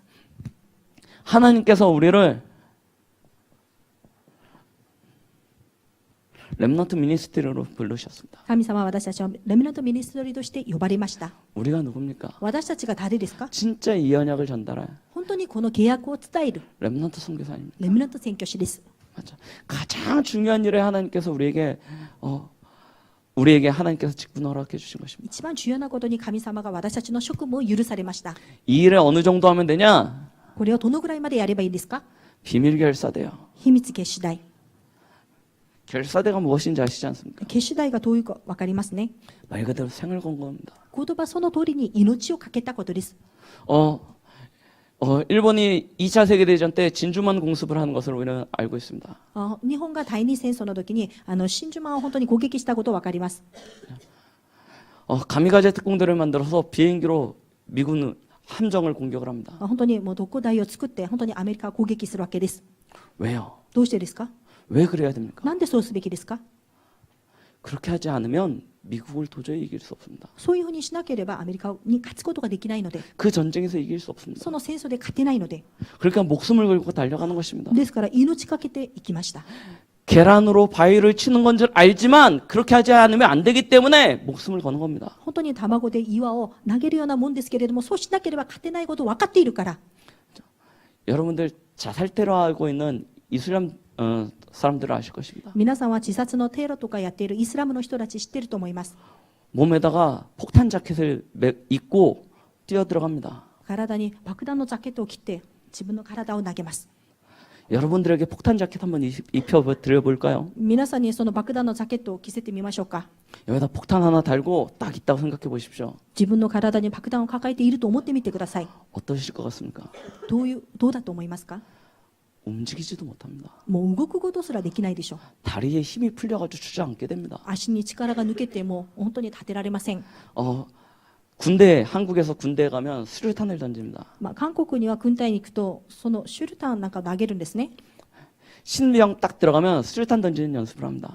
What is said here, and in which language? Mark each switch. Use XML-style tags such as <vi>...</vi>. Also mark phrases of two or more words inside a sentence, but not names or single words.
<ko>하나님께서 우리를 렘넌트 미니스트리로 부르셨습니다.</ko> <ja>神様は私たちをレミナントミニストリーとして呼ばれました。</ja> <ko>우리가 누굽니까?</ko> <ja>私たちが誰ですか？</ja> <ko>진짜 이 언약을 전달할</ko> <ja>本当にこの契約を伝える</ja> <ko>렘넌트 선교사입니다.</ko> <ja>レミナント宣教師です。</ja> <ko>맞죠? 가장 중요한 일에 하나님께서 우리에게 하나님께서 직분을 허락해 주신 것입니다.</ko> <ja>一番重要なことに神様が私たちの職務を許されました。</ja> <ko>이 일을 어느 정도 하면 되냐?</ko> <ja>これをどのぐらいまでやればいいですか？</ja> <ko>비밀 결사대요.</ko> <ja>秘密結主代。</ja> <ko>결사대가 무엇인지 아시지 않습니까?</ko> <ja>結主代がどういうか分かりますね。</ja> <ko>말 그대로 생을 건 겁니다.</ko> <ja>言葉その通りに命をかけたことです。</ja> <ko>일본이 2차 세계대전 때 진주만 공습을 하는 것을 우리는 알고 있습니다.</ko> <ja>日本が第二戦争の時に真珠湾を本当に攻撃したこと分かります。</ja> <ko>가미가제 특공대를 만들어서 비행기로 미군 함정을 공격을 합니다.</ko> <ja>本当にもう特攻隊を作って本当にアメリカを攻撃するわけです。</ja> <ko>왜요?</ko> <ja>どうしてですか？</ja> <ko>왜 그래야 됩니까?</ko> <ja>なんでそうすべきですか？</ja> <ko>그렇게 하지 않으면 미국을 도저히 이길 수 없습니다.</ko> <ja>そういうふうにしなければアメリカに勝つことができないので、</ja> <ko>그 전쟁에서 이길 수 없습니다.</ko> <ja>その戦争で勝てないので、</ja> <ko>그러니까 목숨을 걸고 달려가는 것입니다.</ko> <ja>ですから命かけていきました。</ja> <ko>계란으로 바위를 치는 건 줄 알지만 그렇게 하지 않으면 안 되기 때문에 목숨을 거는 겁니다.</ko> <ja>本当に卵で岩を投げるようなもんですけれども、そうしなければ勝てないことを分かっているから。</ja> <ko>여러분들 자살 테러하고 있는 이슬람 사람들은 아실 것입니다.</ko> <ja>皆さんは自殺のテロとかやっているイスラムの人たち知ってると思います。</ja> <ko>몸에다가 폭탄 자켓을 입고 뛰어 들어갑니다.</ko> <ja>体に爆弾のジャケットを着て自分の体を投げます。</ja> <ko>여러분들에게 폭탄 자켓 한번 입혀 드려 볼까요?</ko> <ja>皆さんにその爆弾のジャケットを着せてみましょうか。</ja> <ko>여기다 폭탄 하나 달고 딱 있다고 생각해 보십시오.</ko> <ja>自分の体に爆弾を抱えていると思ってみてください。</ja> <ko>어떠실 것 같습니까?</ko> <ja>どうだと思いますか？</ja> <ko>움직이지도 못합니다.</ko> <ja>もう動くことすらできないでしょう。</ja> <ko>다리에 힘이 풀려가지고 주저앉게 됩니다.</ko> <ja>足に力が抜けてもう本当に立てられません。</ja> <ko>한국에서 군대에 가면 수류탄을 던집니다.</ko> <ja>韓国には軍隊に行くとそのシュルタンなんかを投げるんですね。</ja> <ko>신병 딱 들어가면 수류탄 던지는 연습을 합니다.</ko>